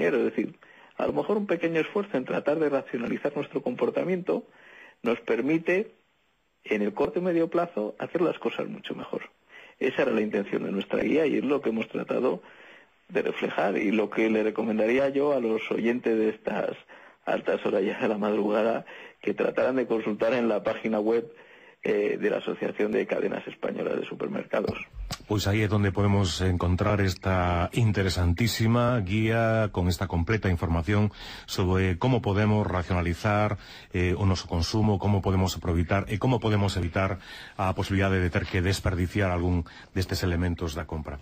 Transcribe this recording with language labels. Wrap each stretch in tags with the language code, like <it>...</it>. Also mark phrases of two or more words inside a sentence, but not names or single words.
<es>Es decir, a lo mejor un pequeño esfuerzo en tratar de racionalizar nuestro comportamiento nos permite, en el corto y medio plazo, hacer las cosas mucho mejor. Esa era la intención de nuestra guía y es lo que hemos tratado de reflejar, y lo que le recomendaría yo a los oyentes de estas altas horas ya de la madrugada, que trataran de consultar en la página web de la Asociación de Cadenas Españolas de Supermercados.</es> <gl>Pois aí é onde podemos encontrar esta interesantísima guía con esta completa información sobre como podemos racionalizar o noso consumo, como podemos aproveitar e como podemos evitar a posibilidade de ter que desperdiciar algún destes elementos da compra.</gl>